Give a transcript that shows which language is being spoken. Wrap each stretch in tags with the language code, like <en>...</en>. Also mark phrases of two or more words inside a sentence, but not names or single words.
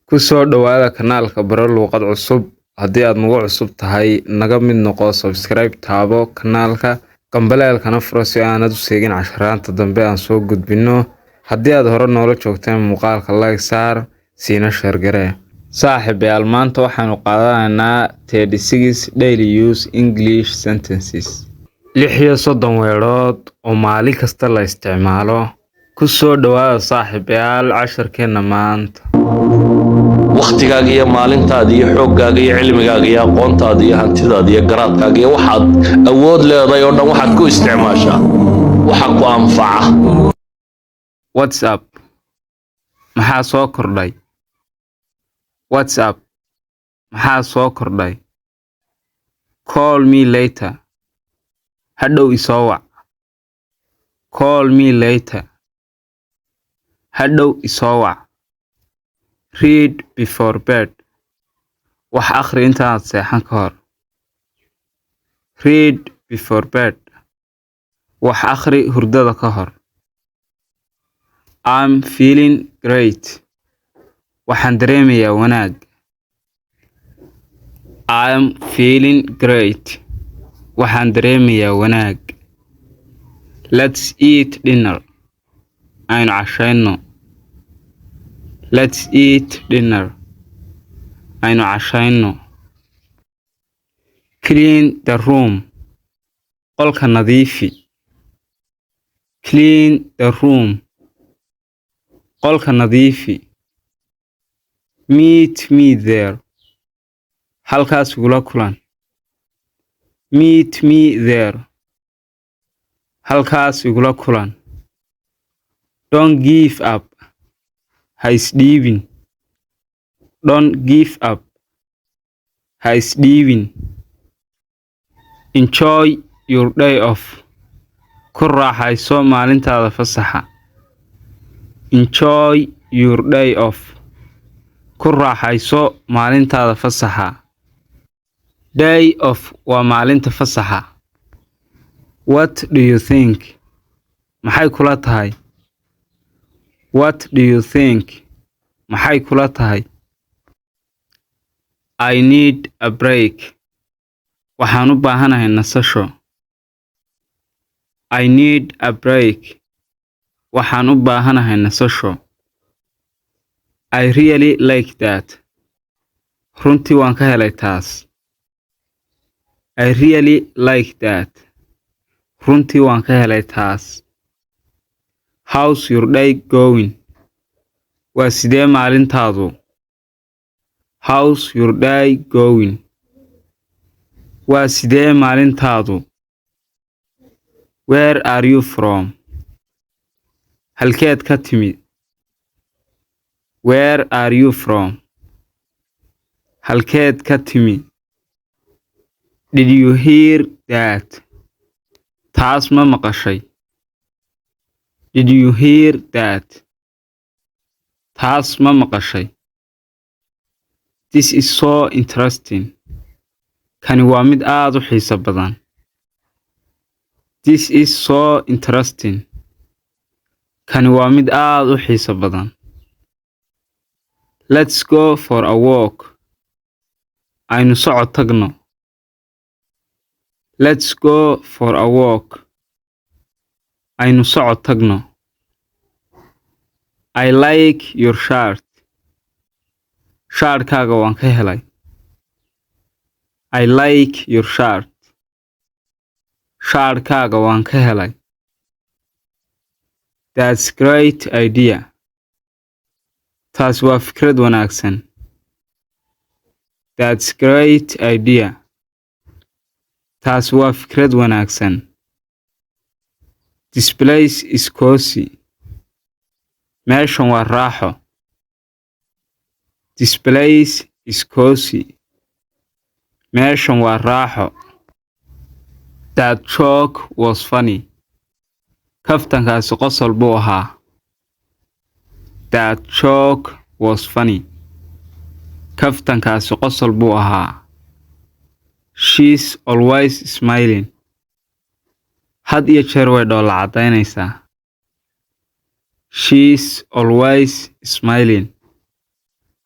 <so>Ku soo dhawaada kanaalka Baro Luuqad Cusub. Haddii aad nagu cusub tahay, naga mid noqo subscribe taabo kanaalka, gambaleelkana furo si aanad u seegin casharaanta dambe aan soo gudbino. Haddii aad hore noola joogteen muuqaalka like saar, siina share garee. Saaxiibayaal, maanta waxaanu qaadanaynaa 36</so> <en>daily use English sentences.</en> <so>36 weerood oo maalin kasta la isticmaalo. Ku soo dhawaada saaxiibayaal casharkeena maanta. waqtigaaga iyo maalintaada iyo xooggaaga iyo cilmigaaga iyo aqoontaada iyo hantidaada iyo garaadkaaga iyo waxaad awood leedahay oo dhan waxaad ku isticmaashaa waxa ku anfaca. WhatsApp maxaa soo kordhay? WhatsApp maxaa soo kordhay?</so> <en>Call me later.</en> <so>Hadhow isoo wac.</so> <en>Call me later.</en> <so>Hadhow isoo wac.</so> <en>Read before bed.</en> <so>Wax akhri intaad seexan ka hor.</so> <en>Read before bed.</en> <so>Wax akhri hurdada ka hor.</so> <en>I'm feeling great.</en> <so>Waxaan dareemayaa wanaag.</so> <en>I'm feeling great.</en> <so>Waxaan dareemayaa wanaag.</so> <en>Let's eat dinner.</en> <so>Aynu cashayno.</so> <en>Let's eat dinner.</en> <so>Aynu cashayno.</so> <en>Clean the room.</en> <so>Qolka nadiifi.</so> <en>Clean the room.</en> <so>Qolka nadiifi.</so> <en>Meet me there.</en> <so>Halkaas igula kulan.</so> <en>Meet me there.</en> <so>Halkaas igula kulan.</so> <en>Don't give up.</en> <so>Ha isdhiibin.</so> <en>Don't give up.</en> <so>Ha isdhiibin.</so> <en>Enjoy your day off.</en> <so>Ku raaxayso maalintaada fasaxa.</so> <en>Enjoy your day off.</en> <so>Ku raaxayso maalintaada fasaxa.</so> <en>Day off</en> <so>waa maalinta fasaxa.</so> <en>What do you think?</en> <so>Maxay kula tahay?</so> <en>What do you think?</en> <so>Maxay kula tahay?</so> <en>I need a break.</en> <so>Waxaan u baahanahay nasasho.</so> <en>I need a break.</en> <so>Waxaan u baahanahay nasasho.</so> <en>I really like that.</en> <so>Runtii waan ka helay taas.</so> <en>I really like that.</en> <so>Runtii waan ka helay taas.</so> <en>How's your day going?</en> <so>Waa sidee maalintaadu?</so> <en>How's your day going?</en> <so>Waa sidee maalintaadu?</so> <en>Where are you from?</en> <so>Halkeed ka timid?</so> <en>Where are you from?</en> <so>Halkeed ka timid?</so> <en>Did you hear that?</en> <so>Taas ma maqashay?</so> <en>Did you hear that?</en> <so>Taas ma maqashay?</so> <en>This is so interesting.</en> <so>Kani waa mid aad u xiiso badan.</so> <en>This is so interesting.</en> <so>Kani waa mid aad u xiiso badan.</so> <en>Let's go for a walk.</en> <so>Aynu socod tagno.</so> <en>Let's go for a walk.</en> <so>Aynu socod tagno.</so> <en>I like your shirt.</en> <so>Shaarkaaga waan ka helay.</so> <en>I like your shirt.</en> <so>Shaarkaaga waan ka helay.</so> <en>That's great idea.</en> <so>Taas waa fikrad wanaagsan.</so> <en>That's great idea.</en> <so>Taas waa fikrad wanaagsan.</so> <en>This place is cozy.</en> <so>Meeshan waa raaxo.</so> <en>This place is cozy.</en> <so>Meeshan waa raaxo.</so> <en>That joke was funny.</en> <so>Kaftankaasi qosol buu ahaa.</so> <en>That joke was funny.</en> <so>Kaftankaasi qosol buu ahaa.</so> <en>She's always smiling.</en> <so>Had iyo jeer way dhoola cadaynaysaa.</so> <en>She's always smiling.</en>